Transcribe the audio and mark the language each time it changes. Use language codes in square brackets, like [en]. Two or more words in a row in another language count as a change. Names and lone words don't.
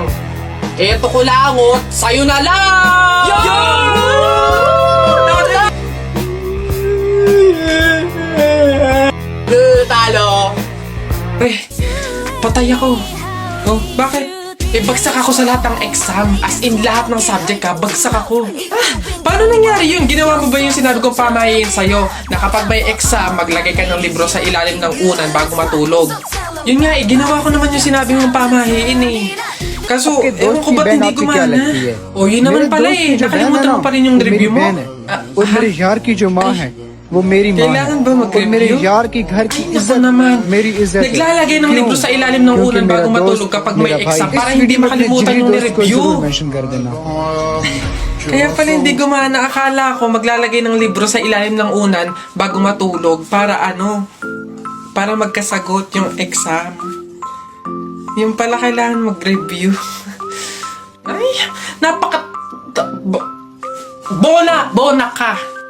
[tl] Eto ko langot, sa'yo na lang! Talo! Patay ako. Oh, bakit? Bagsak ako sa lahat ng exam. [en] As in, [tl] lahat ng subject ka, bagsak ako. Paano nangyari yun? Ginawa mo ba yung sinabi kong pamahiin sa'yo? Na kapag may exam, maglagay ka ng libro sa ilalim ng unan bago matulog. Yun nga ginawa ko naman yung sinabi mong pamahiin eh. Kaso, ewan ko ba't hindi gumana? O, yun naman pala eh. Nakalimutan mo pa rin yung review mo. [hi] और मेरे यार की जो माँ है वो मेरी माँ है [tl] Kailangan ba [hi] और मेरे [tl] mag-review? [hi] यार की घर की [tl] Ako [hi] इज्जत [tl] naman. [hi] मेरी इज्जत है। [tl] Naglalagay ng [hi] क्यों? [tl] libro sa ilalim ng [hi] क्योंकि [tl] unan [hi] मेरा [tl] bago [hi] दोस्त, [tl] matulog kapag may [hi] मेरा भाई, [tl] exam [hi] इस [tl] para hindi [hi] वीडियो में अपने [tl] makalimutan [hi] जिगरी [tl] yung [hi] दोस्त को [tl] review. [hi] जरूर mention कर देना। [tl] Kaya pala hindi gumana. Akala ko maglalagay ng libro sa ilalim ng unan bago matulog para ano? Para magkasagot yung exam. Yung pala kailangan mag-review. Ay, napaka... Bona ka!